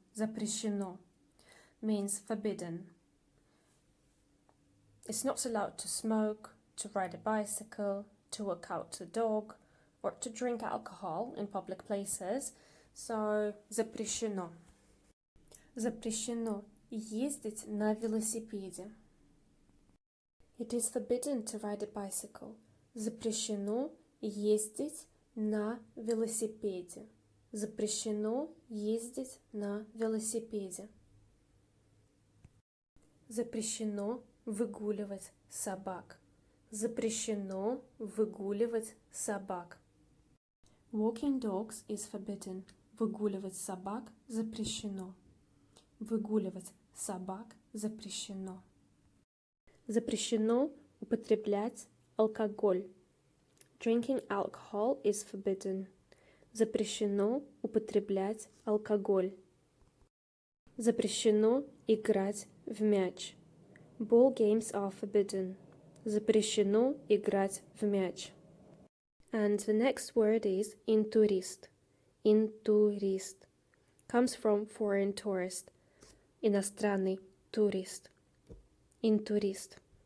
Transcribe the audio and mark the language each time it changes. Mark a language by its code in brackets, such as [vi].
[en] Запрещено means forbidden. It's not allowed to smoke, to ride a bicycle, to walk out a dog, or to drink alcohol in public places. So запрещено. [ru] Запрещено ездить на велосипеде. [en] It is forbidden to ride a bicycle. [ru] Запрещено ездить на велосипеде. Запрещено ездить на велосипеде. Запрещено выгуливать собак. Запрещено выгуливать собак. [en] Walking dogs is forbidden. [ru] Выгуливать собак запрещено. Выгуливать собак запрещено. Запрещено употреблять алкоголь. [en] Drinking alcohol is forbidden. [ru] Запрещено употреблять алкоголь. Запрещено играть в мяч. [en] Ball games are forbidden. [ru] Запрещено играть в мяч. [en] And the next word is интурист. [ru] Интурист. [en] Comes from foreign tourist. [ru] Иностранный турист. Интурист.